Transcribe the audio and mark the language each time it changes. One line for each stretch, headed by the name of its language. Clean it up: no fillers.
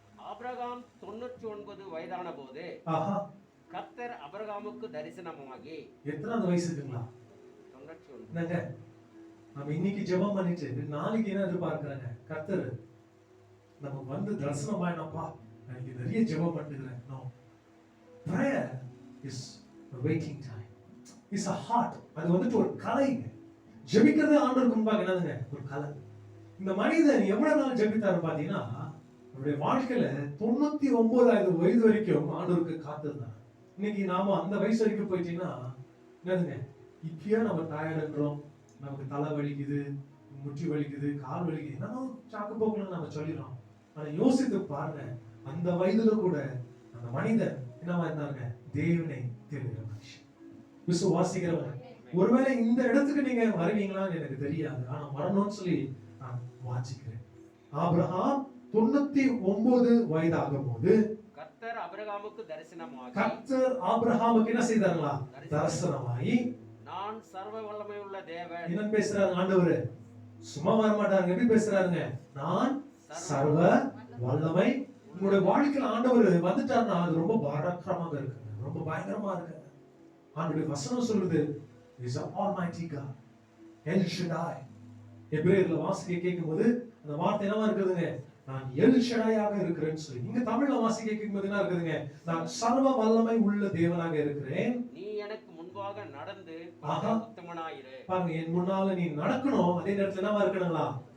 Tamil: Abraham 99 வயதான போது கர்த்தர் ஆபிரகாமுக்கு தரிசனமாகி. எத்தனாவது வயசுங்களா? 99. நம்ம இன்னைக்கு ஜெபம் பண்ணிட்டு நாளைக்கு என்ன எதிர்பார்க்கிறாங்க? கர்த்தர் நமக்கு வந்து தரிசனமாயினப்பா, நான் நிறைய ஜெபம் பண்ணிக்கிறேன்.
English: No, prayer is a waiting time. It's a heart.
Tamil: அது வந்துட்டு ஒரு கலைங்க. ஜெபிக்கிறது ஆண்டவருக்கு முன்பாக என்னதுங்க? ஒரு கலை. இந்த மனிதன் எவ்வளவு நாள் ஜெபித்தாரு பாத்தீங்கன்னா, அவருடைய வாழ்க்கையில 99 வயது வரைக்கும் ஆண்டவருக்கு காத்திருந்தார். இன்னைக்கு நாம அந்த வயசு வரைக்கும் போயிட்டீங்கன்னா என்னதுங்க? இப்பயே நம்ம டயர்டுன்றோம், நமக்கு தலை வலிக்குது, முட்டி வலிக்குது, கால் வலிக்குது, என்னமோ சாக்கு போக்குன்னு நம்ம சொல்லிடுறோம். ஆனா யோசித்து பாருங்க, அந்த வயதுல கூட அந்த மனிதன் என்னவா இருந்தாங்க? தேவனை தேடுகிற மனுஷன், விசுவாசிக்கிறவன். ஒருவேளை இந்த இடத்துக்கு நீங்க வருவீங்களான்னு எனக்கு தெரியாது, ஆனா வரணும்னு சொல்லி நான் வாசிக்கிறேன். ஆபிரகாம் 99 வயதாகும் போது கர்த்தர் ஆபிரகாமுக்கு தரிசனமாகி. கர்த்தர் ஆபிரகாமுக்கு என்ன செய்தார்களா? தரிசனமாகி, நான் சர்வ வல்லமை உள்ள தேவன். என்ன பேசுறாங்க ஆண்டவர்? சும்மா வர மாட்டாங்க. எப்படி பேசுறாங்க? நான் சர்வ வல்லமை. உங்களுடைய வாழ்க்கையில ஆண்டவர் வந்துட்டாருன்னா அது ரொம்ப பராக்கிரமாக இருக்குங்க, ரொம்ப பயங்கரமா இருக்குங்க. ஆண்டவருடைய வசனம் சொல்லுது,
English: is an almighty God, El Shaddai.
Tamil: எபிரேயர்ல வாசிக்க கேட்கும்போது அந்த வார்த்தை என்னவா இருக்குதுங்க? நான் எல் ஷடாயாக இருக்கிறேன்னு சொல்லி. நீங்க தமிழ்ல வாசிக்க கேட்கும்போது என்ன இருக்குதுங்க? நான் சர்வ வல்லமை உள்ள தேவனாக இருக்கிறேன். நீ எனக்கு முன்பாக நடந்து உத்தமனாயிரு. பாருங்க, என் முன்னால நீ நடக்கணும், அதே நேரத்துல என்னவா இருக்கணுங்களா?